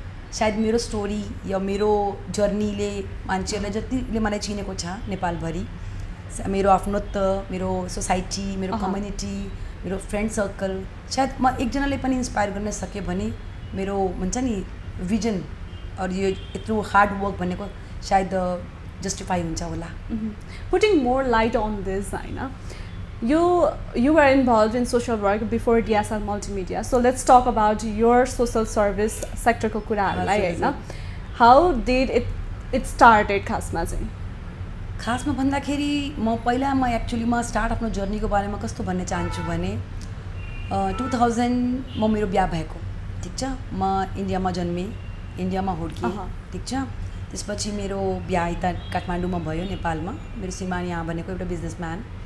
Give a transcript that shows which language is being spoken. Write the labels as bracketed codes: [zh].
[ne] सायद मेरो स्टोरी या मेरो जर्नीले मान्छेहरूलाई जतिले मलाई चिनेको छ नेपालभरि, मेरो आफ्नोत्व, मेरो सोसाइटी, मेरो कम्युनिटी, मेरो फ्रेन्ड सर्कल, सायद म एकजनाले पनि इन्सपायर गर्न सकेँ भने मेरो हुन्छ नि भिजन अरू यो यत्रो हार्ड वर्क भनेको सायद जस्टिफाई हुन्छ होला. [en] Putting more light on this, Aina, you were involved in social work before DSR Multimedia. So let's talk about your social service sector [ne] को कुराहरूलाई हैन. [en] How did it started [ne] खासमा चाहिँ? खासमा भन्दाखेरि म एक्चुअलीमा स्टार्ट आफ्नो जर्नीको बारेमा कस्तो भन्न चाहन्छु भने 2000 म मेरो बिहा भएको, ठिक छ. म इन्डियामा जन्मेँ, इन्डियामा हुर्केँ, ठिक छ. त्यसपछि मेरो बिहा यता काठमाडौँमा भयो, नेपालमा. मेरो श्रीमान यहाँ भनेको एउटा बिजनेसम्यान.